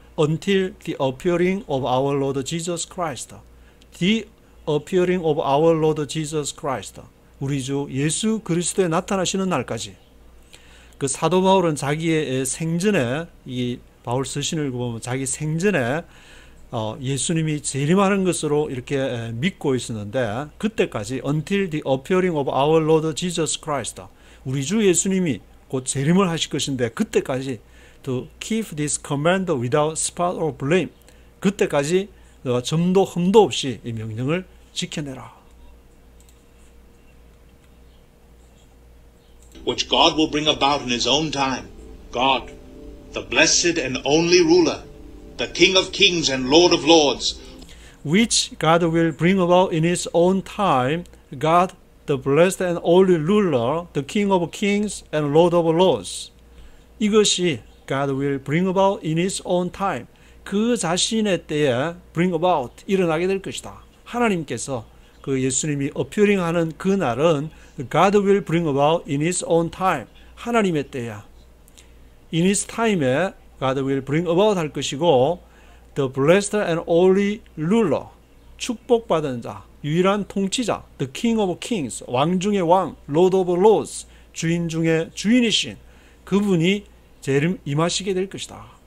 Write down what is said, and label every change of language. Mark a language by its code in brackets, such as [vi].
[en] Until the appearing of our Lord Jesus Christ. The appearing of our Lord Jesus Christ. [ko] 우리 주 예수 그리스도에 나타나시는 날까지. 그 사도 바울은 자기의 생전에 이 바울 서신을 보면 자기 생전에 예수님이 재림하는 것으로 이렇게 믿고 있었는데 그때까지 [en] until the appearing of our Lord Jesus Christ. [ko] 우리 주 예수님이 곧 재림을 하실 것인데 그때까지 [en] to keep this command without spot or blame. [ko] 그때까지 너가 점도 흠도 없이 이 명령을 지켜내라. [en] Which God will bring about in His own time. God, the blessed and only ruler, the King of kings and Lord of lords. Which God will bring about in His own time. God, the blessed and only ruler, the King of kings and Lord of lords. [ko] 이것이 [en] God will bring about in His own time. [ko] 그 자신의 때에 [en] bring about, [ko] 일어나게 될 것이다. 하나님께서 그 예수님이 [en] appearing [ko] 하는 그 날은 [en] God will bring about in His own time. [ko] 하나님의 때야. [en] In His time에 God will bring about [ko] 할 것이고 [en] the blessed and only ruler, [ko] 축복받은 자, 유일한 통치자, [en] the King of kings, [ko] 왕 중의 왕, [en] Lord of lords, [ko] 주인 중의 주인이신 그분이 재림 임하시게 될 것이다.